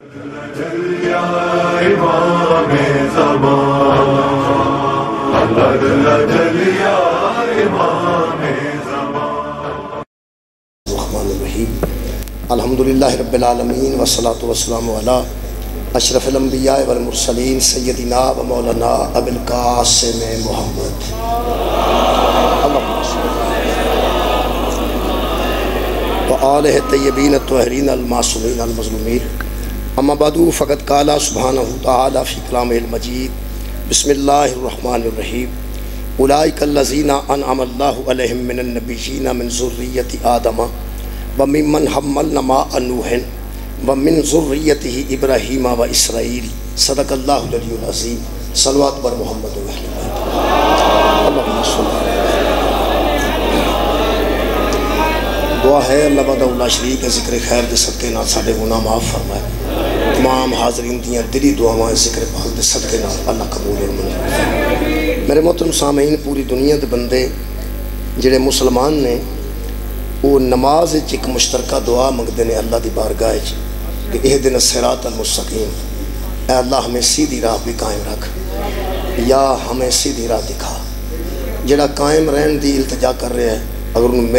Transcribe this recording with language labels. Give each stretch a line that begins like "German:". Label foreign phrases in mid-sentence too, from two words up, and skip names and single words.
Arabic: الحمدللہ رب العالمین والصلاة والسلام علی اشرف الانبیاء والمرسلین سیدنا و مولانا ابی القاسم محمد و آلہ الطیبین الطاہرین المعصومین المظلومین اما بعد فقد قال سبحانہ تعالی فی کلامہ المجید بسم اللہ الرحمن الرحیم اولئک الذین انعم اللہ علیہم من النبیین من ذریۃ آدم وَمِمَّنْ حَمَّلْنَا مَعَ نُوحٍ وَمِنْ ذُرِّيَّتِهِ إِبْرَاهِيمَ وَإِسْرَائِيلَ صدق اللہ العلی العظیم صلوات بر محمد و اہل بیت اللہم صلی
Punjabi: دعا ہے اللہ وحدہ لا شریک ذکر خیر دے صدقے نال ساڈے گناہ معاف فرمائے تمام حاضرین دیاں دلی دعاواں ذکر پاک دے صدقے نال اللہ قبول اور منظور فرمائے میرے محترم سامعین پوری دنیا دے بندے جڑے مسلمان نے وہ نماز ایک مشترکہ دعا
Urdu: منگتے ہیں اللہ دی بارگاہ کہ
Arabic: اہدنا الصراط المستقیم
Urdu: اے اللہ ہمیں سیدھی راہ بھی قائم رکھ یا ہمیں سیدھی راہ دکھا
Punjabi: جڑا قائم رہن دی التجا کر رہے ہیں اگر انہوں مل